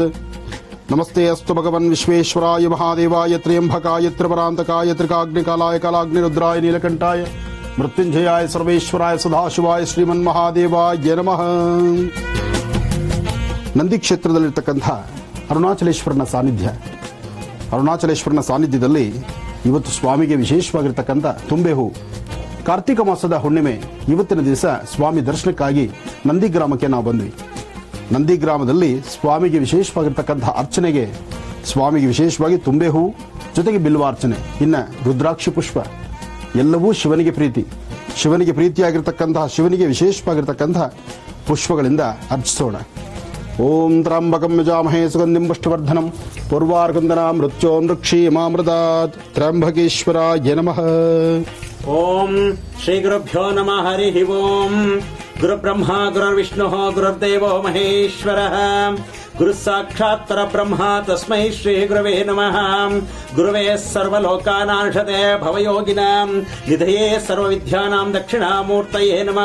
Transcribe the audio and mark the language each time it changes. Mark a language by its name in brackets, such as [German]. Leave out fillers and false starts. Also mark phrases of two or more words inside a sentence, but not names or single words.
[Sanskrit] नमस्ते अस्तु भगवन् विश्वेश्वराय महादेवाय त्र्यंबकाय त्रिपुरान्तकाय त्रिकाग्निकालाय कालाग्निरुद्राय नीलकण्ठाय मृत्युञ्जयाय सर्वेश्वराय सदाशिवाय ಶ್ರೀಮನ್ಮಹಾದೇವಾಯ ನಮಃ. [Kannada] ನಂದಿ ಕ್ಷೇತ್ರದಲ್ಲಿರ್ತಕ್ಕಂಥ ಅರುಣಾಚಲೇಶ್ವರನ ಸಾನ್ನಿಧ್ಯದಲ್ಲಿ ಇವತ್ತು ಸ್ವಾಮಿಗೆ ವಿಶೇಷವಾಗಿರ್ತಕ್ಕಂಥ ತುಂಬೆ ಹೂ. ಕಾರ್ತಿಕ ಮಾಸದ ಹುಣ್ಣಿಮೆ ಇವತ್ತಿನ ದಿವಸ ಸ್ವಾಮಿ ದರ್ಶನಕ್ಕಾಗಿ ನಂದಿಗ್ರಾಮಕ್ಕೆ ನಾವು ಬಂದ್ವಿ. ನಂದಿಗ್ರಾಮದಲ್ಲಿ ಸ್ವಾಮಿಗೆ ವಿಶೇಷವಾಗಿರ್ತಕ್ಕಂಥ ಅರ್ಚನೆಗೆ ಸ್ವಾಮಿಗೆ ವಿಶೇಷವಾಗಿ ತುಂಬೆ ಹೂ ಜೊತೆಗೆ ಬಿಲ್ವಾರ್ಚನೆ, ಇನ್ನು ರುದ್ರಾಕ್ಷಿ ಪುಷ್ಪ ಎಲ್ಲವೂ ಶಿವನಿಗೆ ಪ್ರೀತಿ. ಶಿವನಿಗೆ ಪ್ರೀತಿಯಾಗಿರ್ತಕ್ಕಂತಹ, ಶಿವನಿಗೆ ವಿಶೇಷವಾಗಿರ್ತಕ್ಕಂತಹ ಪುಷ್ಪಗಳಿಂದ ಅರ್ಚಿಸೋಣ. [Sanskrit] ಓಂ ತ್ರ್ಯಂಬಕಂ ಯಜಾಮಹೇ ಸುಗಂಧಿಂ ಪುಷ್ಟಿವರ್ಧನಂ ಪೂರ್ವಾರ್ಕಂದನ ಮೃತ್ಯೋ ನೃಕ್ಷೀಮಾಮೃತಾತ್ ತ್ರ್ಯಂಬಕೇಶ್ವರಾಯ ನಮಃ. ಓಂ ಶ್ರೀ ಗುರುಭ್ಯೋ ನಮಃ. ಹರಿ ಓಂ. ಗುರು ಬ್ರಹ್ಮ ಗುರುರ್ವಿಷ್ಣು ಗುರುರ್ದೇವೋ ಮಹೇಶ್ವರಃ. ಗುರು ಸಾಕ್ಷಾತ್ ಪರಬ್ರಹ್ಮ ತಸ್ಮೈ ಶ್ರೀ ಗುರವೇ ನಮಃ. ಗುರುವೇ ಸರ್ವಲೋಕಾನಾಂಶತೆ ಭವಯೋಗಿನಾಂ ನಿಧಯೇ ಸರ್ವವಿದ್ಯಾನಾಂ ದಕ್ಷಿಣಾಮೂರ್ತಯೇ ನಮಃ.